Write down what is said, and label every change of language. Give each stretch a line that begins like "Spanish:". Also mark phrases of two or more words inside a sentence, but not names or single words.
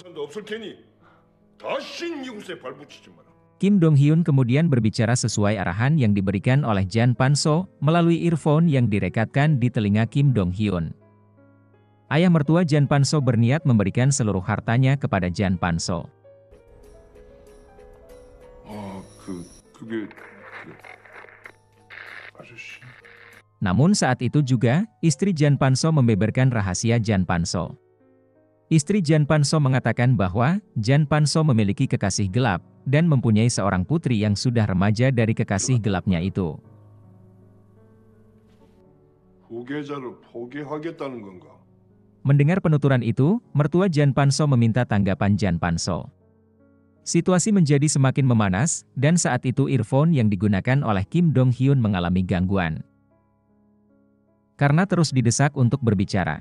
Indonesian: Kim Dong Hyun kemudian berbicara sesuai arahan yang diberikan oleh Jan Pan-so melalui earphone yang direkatkan di telinga Kim Dong Hyun. Ayah mertua Jan Panso berniat memberikan seluruh hartanya kepada Jan Panso.
Korean: 그게 아저씨.
Indonesian: Namun saat itu juga, istri Jan Panso membeberkan rahasia Jan Panso. Istri Jan Panso mengatakan bahwa Jan Panso memiliki kekasih gelap dan mempunyai seorang putri yang sudah remaja dari kekasih gelapnya itu.
Korean: 후계자를 포기하겠다는 건가?
Indonesian: Mendengar penuturan itu, mertua Jan Panso meminta tanggapan Jan Panso. Situasi menjadi semakin memanas, dan saat itu earphone yang digunakan oleh Kim Dong Hyun mengalami gangguan. Karena terus didesak untuk berbicara.